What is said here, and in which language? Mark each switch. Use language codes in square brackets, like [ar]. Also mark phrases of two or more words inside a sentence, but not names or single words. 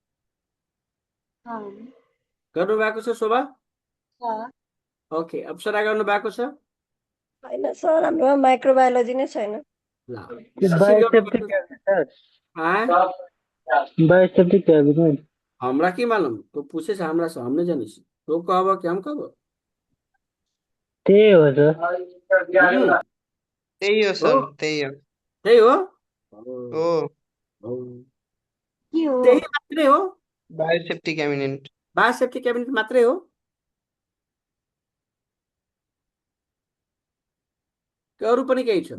[ne] गर्नुभएको छ शोभा? ओके, अप्सरा गर्नुभएको छ? होइन सर, हाम्रोमा माइक्रोबायोलोजी नै छैन। ला, [en] biosafety cabinet sir, biosafety cabinet [bho] हमरा की मालूम? तो पूछे से हमरा से, हमने जाने से। तो कहब कि हम कहब? [ne] त्यही हो सर। त्यही हो सर, त्यही हो। त्यही हो? हो, के हो? त्यही मात्रै हो? [en] biosafety cabinet. biosafety cabinet [ne] मात्रै हो? कि अरू पनि केही छ?